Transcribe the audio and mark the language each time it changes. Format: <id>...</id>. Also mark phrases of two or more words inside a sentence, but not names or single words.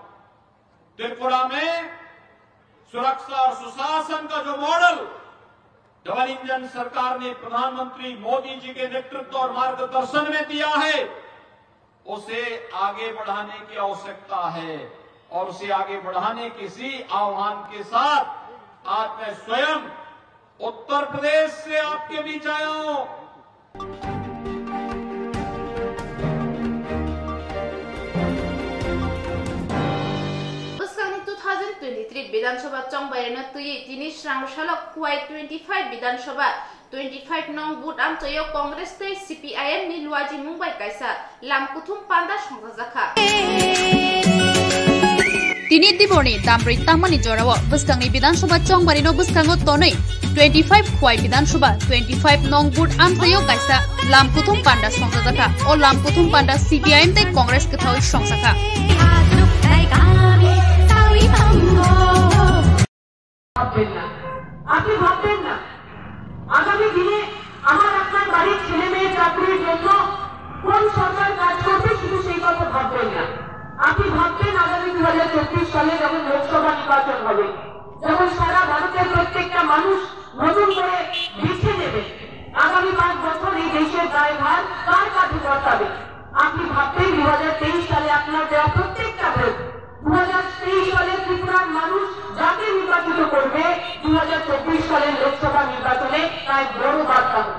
<hi>त्रिपुरा में सुरक्षा और सुशासन का जो मॉडल डबल इंजन सरकार ने प्रधानमंत्री मोदी जी के नेतृत्व और मार्गदर्शन में दिया है, उसे आगे बढ़ाने की आवश्यकता है और उसे आगे बढ़ाने के इसी आह्वान के साथ आज मैं स्वयं उत्तर प्रदेश से आपके बीच आया हूं।</hi> <trp>Buskangni 2023 Bidhansabha Chongbairano Tui Tini Srangsalok Kuwai 25 Bidhansabha 25 nong Booth Amtoyo Congress Tei CPIM ni Luaji Mumbai Kaisa Lam Kuthum Panda Songzakha Tini Diboni Damri Tamani Jorawa Buskangni Bidhansabha Chongbarino Buskango Tonoi 25 Kuwai Bidhansabha 25 nong Booth Amtoyo Kaisa Lam Kuthum Panda Songzakha O Lam Kuthum Panda CPIM Tei Congress Kathoi Songzakha</trp> <bn>আপনি ভাববেন না আগামী দিনে আমার আপনার বাড়ির ছেলে মেয়ে চাকরির জন্য কোন সরকার কাজ করবে শুধু সেই কথা ভাববেন না। আপনি ভাববেন আগামী 2024 সালে যখন লোকসভা নির্বাচন হবে, যখন সারা ভারতের প্রত্যেকটা মানুষ নতুন করে বেছে নেবে আগামী 5 বছর এই দেশের দায়ভার কার কাঁধে বর্তাবে, আপনি ভাববেন 2023 সালে আপনার দেওয়া প্রত্যেকটা ভোট 2023 সালে ত্রিপুরার মানুষ যাকে নির্বাচিত করবে 2024 সালের লোকসভা নির্বাচনে তাই বড় বার্তা হবে।</bn>